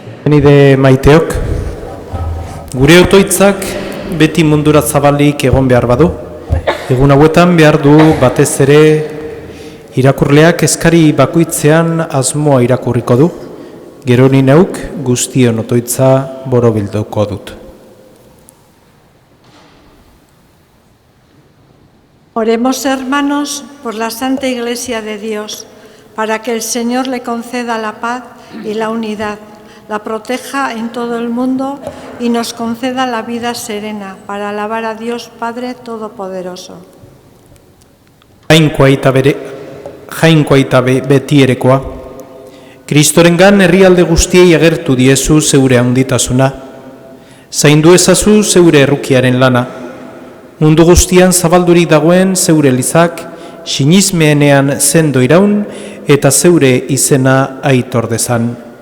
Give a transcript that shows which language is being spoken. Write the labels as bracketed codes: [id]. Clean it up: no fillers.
[eu] Nide maiteok, gure otoitzak beti mundura zabalik egon behar badu. Egun hauetan behar du batez ere irakurleak eskari bakoitzean asmoa irakurriko du. Gero ni neuk guztion otoitza borobilduko dut. [es] Oremos, hermanos, por la Santa Iglesia de Dios, para que el Señor le conceda la paz y la unidad, la proteja en todo el mundo y nos conceda la vida serena para alabar a Dios Padre Todopoderoso. [eu] Jainkoa eta betierekoa, Kristorengan herrialde guztiei agertu diezu zeure handitasuna, zaindu ezazu zeure errukiaren lana, mundu guztian zabaldurik dagoen zeure elizak, sinismeenean zendo iraun eta zeure izena aitor dezan.